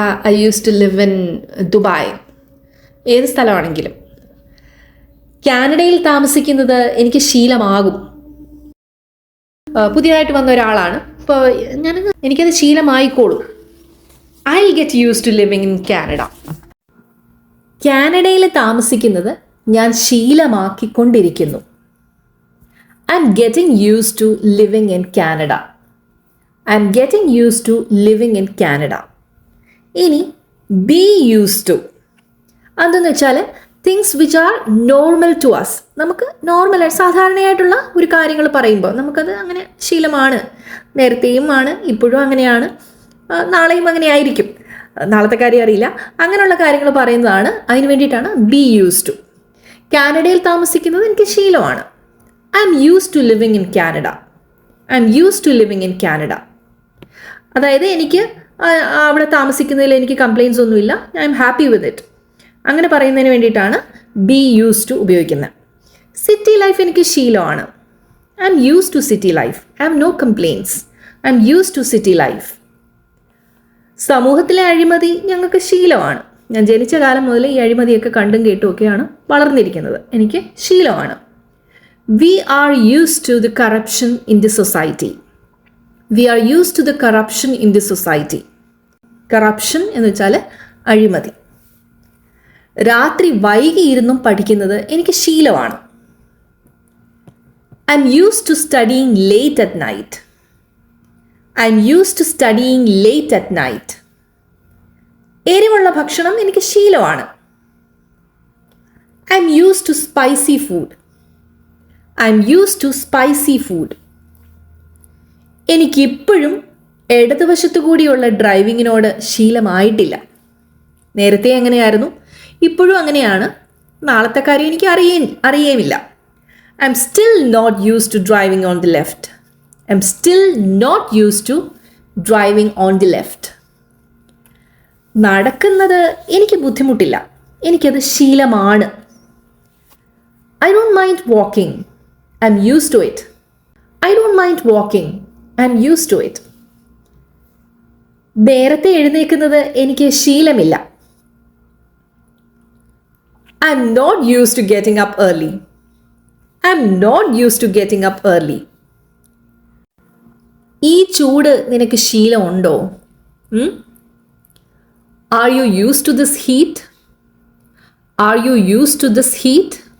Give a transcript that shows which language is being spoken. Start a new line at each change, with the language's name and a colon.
English: I used to live in Dubai.
Malayalam: ഏത് സ്ഥലമാണെങ്കിലും കാനഡയിൽ താമസിക്കുന്നത് എനിക്ക് ശീലമാകും. പുതിയതായിട്ട് വന്ന ഒരാളാണ്, ഇപ്പോൾ എനിക്കത് ശീലമായിക്കോളും.
English: I will get use to living in Canada.
Malayalam: കാനഡയിൽ താമസിക്കുന്നത് ഞാൻ ശീലമാക്കിക്കൊണ്ടിരിക്കുന്നു.
English: I'm getting used to living in Canada. I'm getting used to living in Canada.
Malayalam: ഇനി
English: be used to
Malayalam: അതെന്ന് വെച്ചാൽ
English: Things which are normal to us.
Malayalam: നമുക്ക് നോർമലായിട്ട് സാധാരണയായിട്ടുള്ള ഒരു കാര്യങ്ങൾ പറയുമ്പോൾ നമുക്കത് അങ്ങനെ ശീലമാണ്, നേരത്തെയും ആണ്, ഇപ്പോഴും അങ്ങനെയാണ്, നാളെയും അങ്ങനെ ആയിരിക്കും, നാളത്തെ കാര്യം അറിയില്ല, അങ്ങനെയുള്ള കാര്യങ്ങൾ പറയുന്നതാണ്. അതിന് വേണ്ടിയിട്ടാണ് be used to. കാനഡയിൽ താമസിക്കുന്നത് എനിക്ക് ശീലമാണ്.
English: I'm used to living in Canada. I'm used to living in Canada.
Malayalam: അതായത് എനിക്ക് അവിടെ താമസിക്കുന്നതിൽ എനിക്ക് കംപ്ലയിൻസ് ഒന്നുമില്ല,
English: I'm happy with it.
Malayalam: അങ്ങനെ പറയുന്നതിന് വേണ്ടിയിട്ടാണ് ബി യൂസ് ടു ഉപയോഗിക്കുന്നത്. സിറ്റി ലൈഫ് എനിക്ക് ശീലമാണ്.
English: I'm use to city life. I have no complaints. I'm use to city life.
Malayalam: സമൂഹത്തിലെ അഴിമതി ഞങ്ങൾക്ക് ശീലമാണ്. ഞാൻ ജനിച്ച കാലം മുതൽ ഈ അഴിമതിയൊക്കെ കണ്ടും കേട്ടും ഒക്കെയാണ് വളർന്നിരിക്കുന്നത്, എനിക്ക് ശീലമാണ്.
English: We are used to the corruption in the society. We are used to the corruption in the society.
Malayalam: Corruption എന്ന് വെച്ചാൽ അഴിമതി. രാത്രി വൈകിയിരുന്നും പഠിക്കുന്നത് എനിക്ക് ശീലമാണ്.
English: I'm used to studying late at night. I'm used to studying late at night.
Malayalam: എരിവുള്ള ഭക്ഷണം എനിക്ക് ശീലമാണ്.
English: I'm used to spicy food. I'm used to spicy food.
Malayalam: എനിക്കിപ്പോഴും ഇടതുവശത്തു കൂടിയുള്ള ഡ്രൈവിങ്ങിനോട് ശീലമായിട്ടില്ല. നേരത്തെ എങ്ങനെയായിരുന്നു, ഇപ്പോഴും അങ്ങനെയാണ്, നാളത്തെ കാര്യം എനിക്ക് അറിയേമില്ല.
English: I'm still not used to driving on the left. I'm still not used to driving on the left.
Malayalam: നടക്കുന്നത് എനിക്ക് ബുദ്ധിമുട്ടില്ല, എനിക്കത് ശീലമാണ്.
English: I don't mind walking. I'm used to it. I don't mind walking. I'm used to it.
Malayalam: നേരത്തെ എഴുന്നേൽക്കുന്നത് എനിക്ക് ശീലമില്ല.
English: I'm not used to getting up early. I'm not used to getting up early.
Malayalam: ഈ ചൂട് നിനക്ക് ശീലമുണ്ടോ?
English: Are you used to this heat? Are you used to this heat?